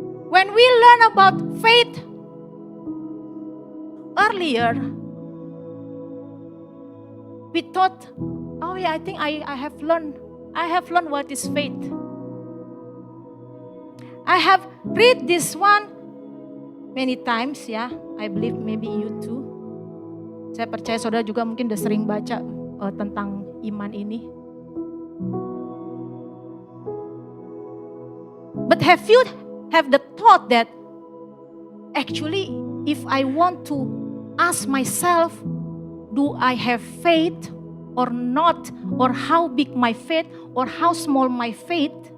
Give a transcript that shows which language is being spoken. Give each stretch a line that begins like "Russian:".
English: When we learn about faith earlier, we thought, oh yeah, I think I have learned what is faith. I have read this one many times ya. I believe maybe you too.
Indonesian: Saya percaya saudara juga mungkin udah sering baca tentang iman ini.
English: But have you have the thought that actually if I want to ask myself, do I have faith or not? Or how big my faith or how small my faith?